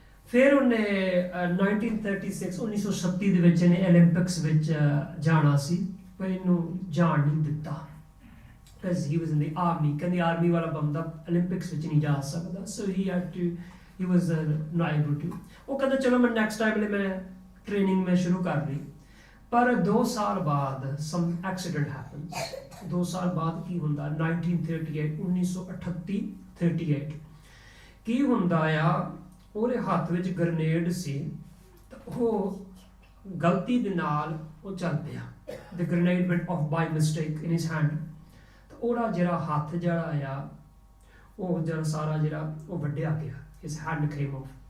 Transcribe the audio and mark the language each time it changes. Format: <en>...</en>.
<pa>ਫਿਰ ਉਹਨੇ 1936 ਦੇ ਵਿੱਚ ਇਹਨੇ ਓਲੰਪਿਕਸ ਵਿੱਚ ਜਾਣਾ ਸੀ, ਪਰ ਇਹਨੂੰ ਜਾਣ ਨਹੀਂ ਦਿੱਤਾ</pa> <en>because he was in the army।</en> <pa>ਕਹਿੰਦੇ ਆਰਮੀ ਵਾਲਾ ਬੰਦਾ ਓਲੰਪਿਕਸ ਵਿੱਚ ਨਹੀਂ ਜਾ ਸਕਦਾ।</pa> <en>So he had to, he was not able to.</en> <hi>वो कहते चलो मैं नेक्स्ट टाइम मैं ट्रेनिंग में शुरू कर ली, पर 2 साल बाद</hi> <en>Some accident happens.</en> <pa>2 साल बाद की हुंदा 1938 1938 38 की हुंदा आ, ਉਹਦੇ ਹੱਥ ਵਿੱਚ ਗ੍ਰੇਨੇਡ ਸੀ ਤਾਂ ਉਹ ਗਲਤੀ ਦੇ ਨਾਲ ਉਹ ਚੱਲ ਪਿਆ।</pa> <en>The grenade went off by mistake in his hand.</en> <pa>ਤਾਂ ਉਹਦਾ ਜਿਹੜਾ ਹੱਥ ਜਿਹੜਾ ਆ ਉਹ ਜਿਹੜਾ ਸਾਰਾ ਜਿਹੜਾ ਉਹ ਵੱਢਿਆ ਗਿਆ,</pa> <en>His hand came off.</en>